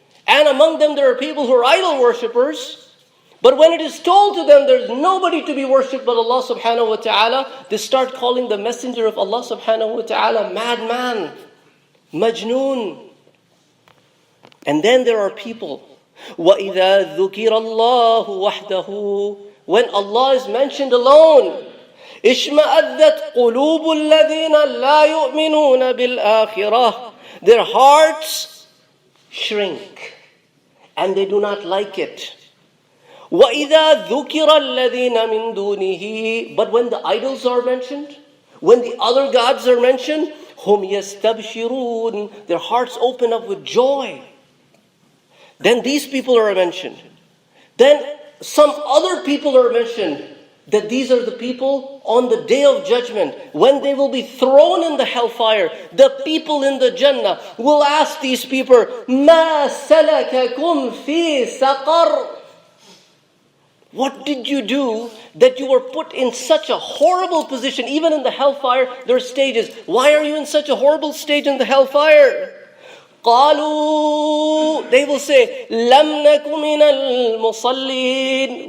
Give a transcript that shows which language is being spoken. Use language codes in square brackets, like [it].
[en] And among them there are people who are idol worshippers. But when it is told to them there's nobody to be worshipped but Allah subhanahu wa ta'ala, they start calling the messenger of Allah subhanahu wa ta'ala madman, majnoon. And then there are people, [ar] وَإِذَا ذُكِرَ اللَّهُ وَحْدَهُ. [en] When Allah is mentioned alone, [ar] إِشْمَأَذَّتْ قُلُوبُ الَّذِينَ لَا يُؤْمِنُونَ بِالْآخِرَةِ. [en] Their hearts shrink and they do not like it. [ar] وَإِذَا ذُكِرَ الَّذِينَ مِن دُونِهِ. [en] But when the idols are mentioned, when the other gods are mentioned, [ar] هُمْ يَسْتَبْشِرُونَ. [en] Their hearts open up with joy. Then these people are mentioned. Then some other people are mentioned, that these are the people on the day of judgment, when they will be thrown in the hellfire. The people in the Jannah will ask these people, [ar] مَا سَلَكَكُمْ فِي سَقَرٍ. [en] What did you do that you were put in such a horrible position? Even in the hellfire, there are stages. Why are you in such a horrible stage in the hellfire? [ar] قالوا, [en] they will say, [ar] لم نك من المصلين.